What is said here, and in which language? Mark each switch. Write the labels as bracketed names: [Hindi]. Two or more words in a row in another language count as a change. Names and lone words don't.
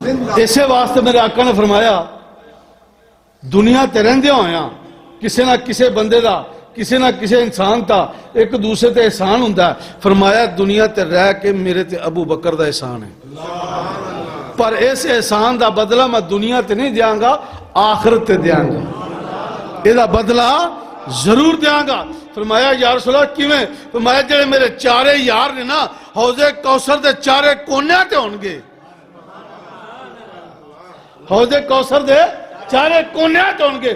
[Punjabi] اسے واسطے میرے آقا نے فرمایا دنیا تے رہندے ہویا کسے نہ کسے بندے دا کسے نہ کسے انسان تا ایک دوسرے تے احسان ہوندا ہے. فرمایا دنیا تے رہ کے میرے تے ابو بکر دا احسان ہے پر اس احسان دا بدلہ میں دنیا تے نہیں دیاں گا آخرت تے دیاں گا یہ دا بدلہ ضرور دیاں گا. فرمایا [Arabic] یا رسول اللہ [Punjabi] کیویں؟ فرمایا جڑے میرے چارے یار نے نا حوض کوثر دے چارے کونے تے ہونگے حوض کوثر دے چارے کونے تے ہونگے.